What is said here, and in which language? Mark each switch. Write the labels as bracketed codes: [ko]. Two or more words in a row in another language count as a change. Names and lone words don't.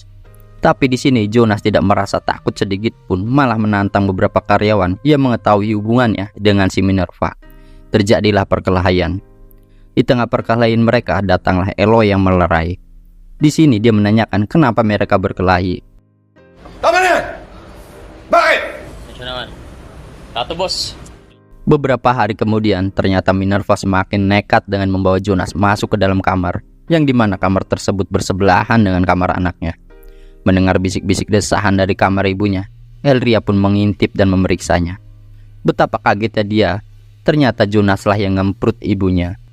[id] Tapi di sini Jonas tidak merasa takut sedikit pun, malah menantang beberapa karyawan yang mengetahui hubungannya dengan si Minerva. Terjadilah perkelahian. Di tengah perkelahian mereka datanglah Eloy yang melerai. Di sini dia menanyakan kenapa mereka berkelahi. [tl] Tama na yan! Bakit? Medyo naman. Tato, boss. [id] Beberapa hari kemudian, ternyata Minerva semakin nekat dengan membawa Jonas masuk ke dalam kamar, yang dimana kamar tersebut bersebelahan dengan kamar anaknya. Mendengar bisik-bisik desahan dari kamar ibunya, Elria pun mengintip dan memeriksanya. Betapa kagetnya dia, ternyata Jonaslah yang ngemprut ibunya.